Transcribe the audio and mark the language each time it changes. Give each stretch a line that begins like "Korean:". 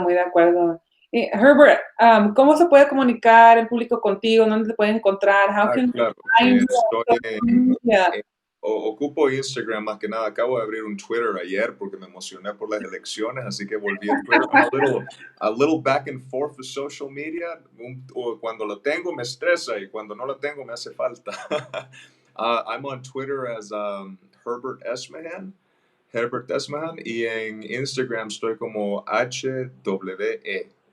Spanish: Muy de acuerdo. Herbert, ¿cómo se puede comunicar el público contigo? ¿Dónde te pueden encontrar? Claro. Ocupo Instagram más que nada. Acabo de abrir un Twitter ayer porque me emocioné por las elecciones, así que volví a Twitter.
English: A little back and forth with social media.
Spanish: Cuando lo tengo me estresa y cuando no lo tengo me hace falta.
English: I'm on Twitter as Herbert Eshenman.
Spanish: Y en Instagram estoy como HWE.